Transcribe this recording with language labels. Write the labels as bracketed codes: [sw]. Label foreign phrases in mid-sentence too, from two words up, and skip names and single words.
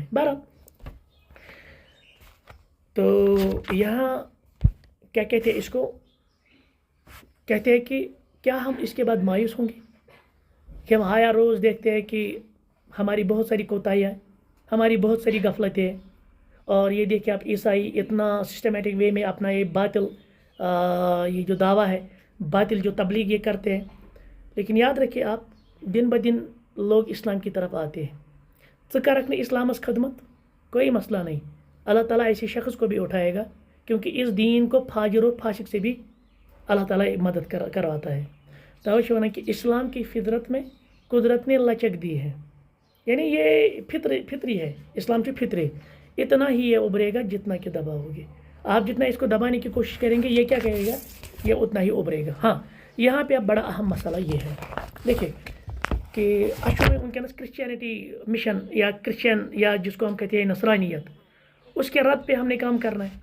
[ur] بہرحال تو یہاں کیا کہتے ہیں اس کو، کہتے ہیں کہ کیا ہم اس کے بعد مایوس ہوں گے کہ ہم آیا روز دیکھتے ہیں کہ ہماری بہت ساری کوتاہیاں، ہماری بہت ساری غفلتیں ہیں، اور یہ دیکھیں آپ عیسائی اتنا [en] systematic way [ur] میں اپنا یہ باطل یہ جو دعویٰ ہے، باطل جو تبلیغ یہ کرتے ہیں. لیکن یاد رکھیے آپ، دن بدن لوگ اسلام کی طرف آتے ہیں. [ks] ژٕ کرکھ نہٕ اسلامس خدمت، [ur] کوئی مسئلہ نہیں، اللہ تعالیٰ ایسے شخص کو بھی اٹھائے گا، کیونکہ اس دین کو فاجر اور فاسق سے بھی اللہ تعالیٰ مدد کرواتا ہے. [ks] توے چھِ ونان [ur] کہ اسلام کی فطرت میں قدرت نے لچک دی ہے، یعنی یہ فطری ہے، اسلام سے فطری، اتنا ہی یہ ابھرے گا جتنا کہ دبا ہوگی. آپ جتنا اس کو دبانے کی کوشش کریں گے، یہ کیا کہے گا، یہ اتنا ہی ابھرے گا. ہاں یہاں پہ اب بڑا اہم مسئلہ یہ ہے، دیکھیں کہ اچھو میں ونکس [en] Christianity mission [ur] یا کرسچین یا جس کو ہم کہتے ہیں نصرانیت، اس کے رد پہ ہم نے کام کرنا ہے.